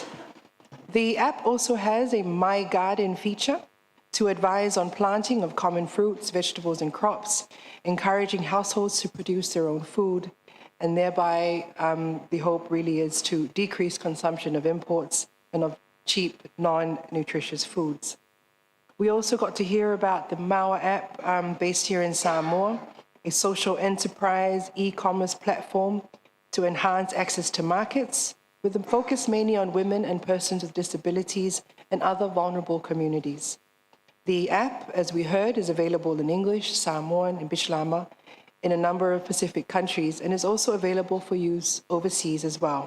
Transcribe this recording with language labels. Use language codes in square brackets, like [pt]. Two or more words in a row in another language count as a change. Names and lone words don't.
[en] The app also has a My Garden feature to advise on planting of common fruits, vegetables, and crops, encouraging households to produce their own food, and thereby the hope really is to decrease consumption of imports and of cheap, non-nutritious foods. We also got to hear about the Maua app based here in Samoa, a social enterprise e-commerce platform to enhance access to markets, with a focus mainly on women and persons with disabilities and other vulnerable communities. The app, as we heard, is available in English, Samoan, and Bislama in a number of Pacific countries, and is also available for use overseas as well.